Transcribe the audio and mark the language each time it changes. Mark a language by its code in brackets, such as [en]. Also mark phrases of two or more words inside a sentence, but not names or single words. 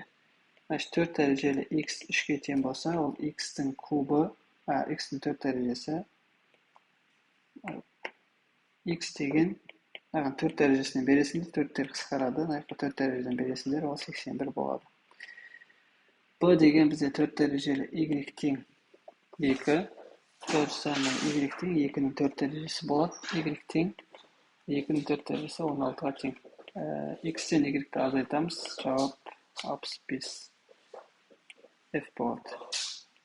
[kk] Значит, 4 дәрежелі x 3-ге тең болса, ол x-тің кубы, x-тің 4 дәрежесі, x деген, 4 дәрежесінен бересіңдер, 4-тер қысқарады, 4 дәрежеден бересіңдер, ол 81 болады. b деген бізде 4 дәрежелі y тең 2, [ru] то же самое [kk] y тең 2-ның 4 дәрежесі болады, y тең 2-ның 4 дәрежесі 16-ға тең. X-тен y-ті азайтамыз, жауап 65 F болады.